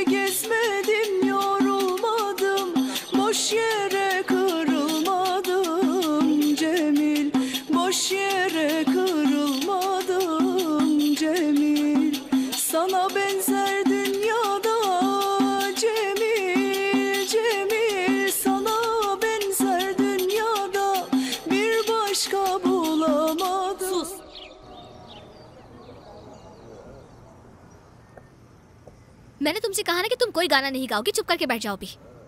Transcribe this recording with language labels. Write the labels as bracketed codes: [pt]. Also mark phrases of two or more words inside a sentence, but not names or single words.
[tr] Gezmedim yorulmadım, boş yere kırılmadım Cemil, boş yere kırılmadım Cemil. Sana benzer dünyada Cemil, Cemil. Sana benzer dünyada bir başka bulamadım. Sus. [hi] मैंने तुमसे कहा ना कि तुम कोई गाना नहीं गाओगी, चुप करके बैठ जाओ भी।